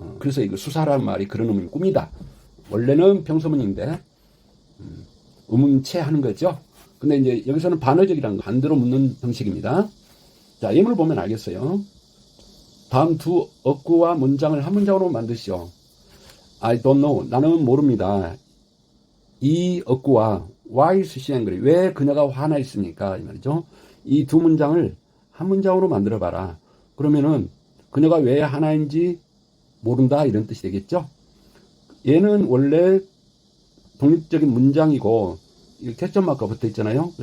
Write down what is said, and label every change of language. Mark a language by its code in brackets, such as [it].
[ko] 그래서 이거 수사라는 말이 그런 의문이 꾸미다. 원래는 평서문인데 의문체 하는 거죠. 근데 이제 여기서는 반어적이라는 거, 반대로 묻는 형식입니다. 자, 예문을 보면 알겠어요. 다음 두 어구와 문장을 한 문장으로 만드시오. [en] I don't know. [ko] 나는 모릅니다. 이 어구와 [en] why is she angry? [ko] 왜 그녀가 화나 있습니까? 이 말이죠. 이 두 문장을 한 문장으로 만들어 봐라. 그러면은 그녀가 왜 화나인지 모른다 이런 뜻이 되겠죠. 얘는 원래 독립적인 문장이고 캡션 마크가 붙어 있잖아요.